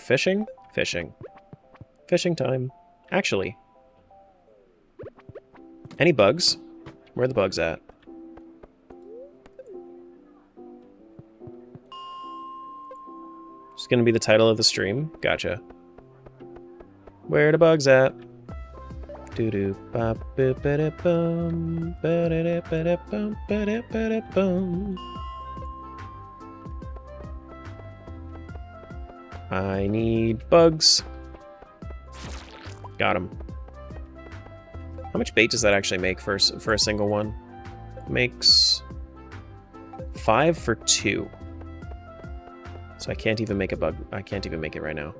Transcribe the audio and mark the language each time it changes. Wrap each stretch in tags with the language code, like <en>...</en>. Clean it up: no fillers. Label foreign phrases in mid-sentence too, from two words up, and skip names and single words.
<en>Fishing? Fishing. Fishing time. Actually. Any bugs? Where are the bugs at? It's gonna be the title of the stream. Gotcha. Where the bugs at? Doo-doo bop boop ba bum ba da ba bum ba bum. I need bugs. Got him. How much bait does that actually make for a single one? Makes 5 for 2. So I can't even make a bug. I can't even make it right now.</en>